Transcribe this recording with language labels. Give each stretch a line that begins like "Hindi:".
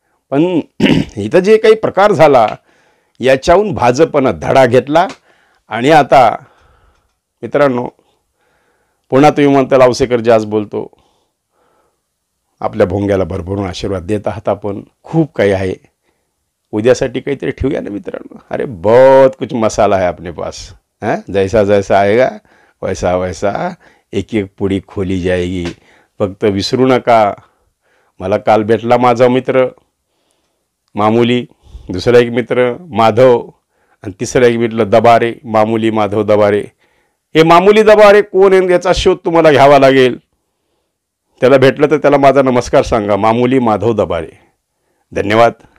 Marathi: पण इथं जे काही प्रकार झाला याच्याहून भाजपनं धडा घेतला. आणि आता मित्रांनो, पुन्हा तुम्ही म्हणता लावसेकर जे आज बोलतो, आपल्या भोंग्याला भरभरून आशीर्वाद देत आहात आपण, खूप काही आहे, उद्यासाठी काहीतरी ठेवूया ना मित्रांनो.
Hindi: अरे बहुत कुछ मसाला है अपने पास, हाँ, जैसा जैसा आएगा वैसा वैसा एक एक पुडी खोली जाएगी.
Marathi: फक्त विसरू नका, मला काल भेटला माझा मित्र मामुली, दुसरा एक मित्र माधव आणि तिसरा एक मित्र दबारे, मामुली माधव दबारे. हे मामुली दबारे कोण आहे याचा शोध तुम्हाला घ्यावा लागेल. त्याला भेटलं तर त्याला माझा नमस्कार सांगा, मामुली माधव दबारे. धन्यवाद.